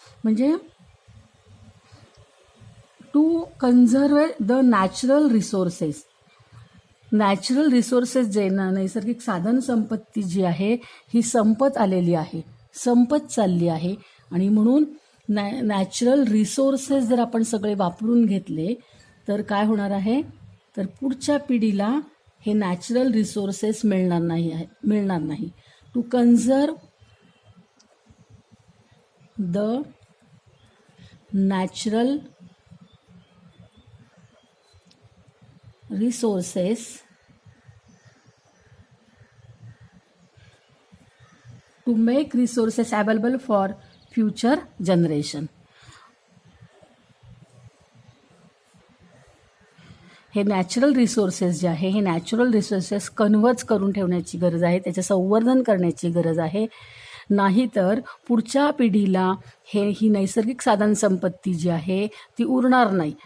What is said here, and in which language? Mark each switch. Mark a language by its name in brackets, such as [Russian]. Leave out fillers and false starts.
[Marathi] म्हणजे [English] to conserve the natural resources, [Marathi] natural resources जे नैसर्गिक साधन संपत्ती जी आहे ही संपत आलेली आहे, संपत चालली आहे. आणि म्हणून नॅचरल रिसोर्सेस जर आपण सगळे वापरून घेतले तर काय होणार आहे, तर पुढच्या पिढीला हे नॅचरल रिसोर्सेस मिळणार नाही. [English] To conserve the natural resources to make resources available for future generation. [Marathi] हे नॅचरल रिसोर्सेस जे आहे, हे नॅचरल रिसोर्सेस कन्व्हर्ट करून ठेवण्याची गरज आहे, त्याचे संवर्धन करण्याची गरज आहे. नाहीतर पुढच्या पिढीला ही नैसर्गिक साधन संपत्ती जी आहे ती उरणार नाही.